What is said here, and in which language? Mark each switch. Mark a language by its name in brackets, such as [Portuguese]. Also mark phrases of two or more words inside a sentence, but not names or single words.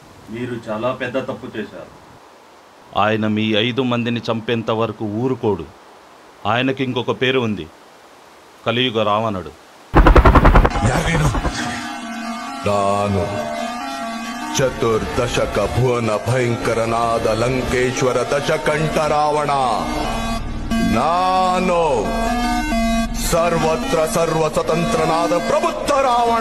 [Telugu] మీరు చాలా పెద్ద తప్పు చేశారు. ఆయన మీ 5 మందిని చంపేంత వరకు ఊరుకోడు. ఆయనకి ఇంకొక పేరు ఉంది, కలియుగ రావణుడు. [Kannada] ನಾನು ಚತುರ್ದಶಕ ಭುವನ ಭಯಂಕರನಾದ ಲಂಕೇಶ್ವರ ದಶಕಂಠ ರಾವಣ. ನಾನು ಸರ್ವತ್ರ ಸರ್ವ ಸ್ವತಂತ್ರನಾದ ಪ್ರಬುದ್ಧ ರಾವಣ.